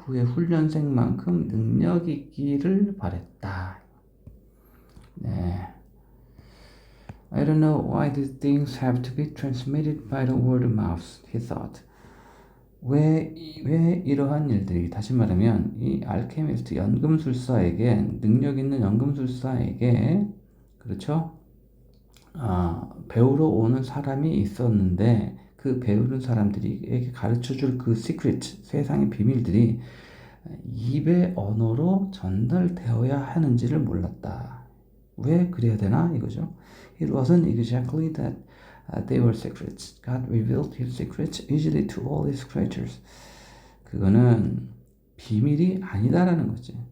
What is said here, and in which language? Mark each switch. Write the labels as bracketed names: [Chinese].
[Korean] 후의 훈련생만큼 능력 있기를 바랬다. 네. [English] I don't know why these things have to be transmitted by the word of mouth, he thought. [Korean] 왜 이러한 일들이, 다시 말하면 이 알케미스트 연금술사에게, 능력 있는 연금술사에게, 그렇죠? 배우러 오는 사람이 있었는데 그 배우는 사람들이 가르쳐줄 그 시크릿, 세상의 비밀들이 입의 언어로 전달되어야 하는지를 몰랐다. 왜 그래야 되나 이거죠. [English] It wasn't exactly that they were secrets. God revealed his secrets easily to all his creatures. [Korean] 그거는 비밀이 아니다라는 거지.